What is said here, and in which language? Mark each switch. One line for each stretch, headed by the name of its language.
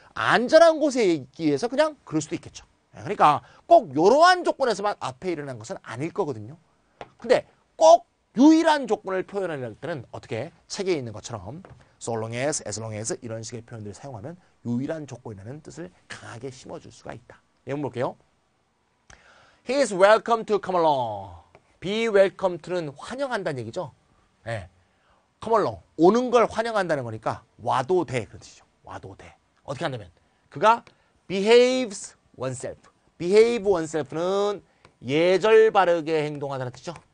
Korean: 안전한 곳에 있기 위해서 그냥 그럴 수도 있겠죠. 그러니까 꼭 이러한 조건에서만 앞에 일어난 것은 아닐 거거든요. 근데 꼭 유일한 조건을 표현할 때는 어떻게 책에 있는 것처럼 so long as long as 이런 식의 표현들을 사용하면 유일한 조건이라는 뜻을 강하게 심어줄 수가 있다. 내용 볼게요.
English: He is welcome to come along.
Korean: Be welcome to 는 환영한다는 얘기죠.
English: come along.
Korean: 오는 걸 환영한다는 거니까 와도 돼. 그런 뜻이죠. 와도 돼. 어떻게 한다면 그가 behaves oneself. behave oneself는 예절 바르게 행동하다는 뜻이죠.